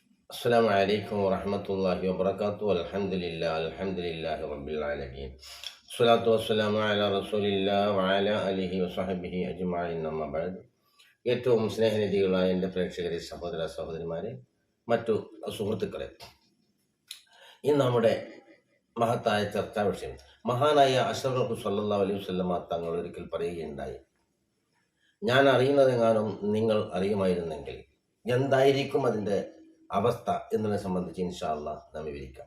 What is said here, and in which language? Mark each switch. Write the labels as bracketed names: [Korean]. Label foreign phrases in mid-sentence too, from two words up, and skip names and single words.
[Arabic] السلام عليكم ورحمة الله وبركاته. الحمد لله رب العالمين. الصلاة والسلام على رسول الله وعلى آله وصحبه أجمعين. أما بعد. [Malayalam] ഏറ്റവും സ്നേഹനിധികളായ എൻ്റെ പ്രേക്ഷകരെ, സഹോദര സഹോദരിമാരെ, മറ്റു സുഹൃത്തുക്കളെ, ഇന്ന് നമ്മുടെ മഹത്തായ ചർച്ചാ വിഷയം മഹാനായ അഷ്റഫുൽ [Arabic] صلى الله عليه وسلم [Malayalam] തങ്ങൾ ഒരിക്കൽ പറയുകയുണ്ടായി, ഞാൻ അറിയുന്നതെങ്ങാനും നിങ്ങൾ അറിയുമായിരുന്നെങ്കിൽ എന്തായിരിക്കും അതിൻ്റെ അവസ്ഥ എന്നതിനെ സംബന്ധിച്ച് [Arabic] إن شاء الله [Malayalam] നാം വിവരിക്കാം.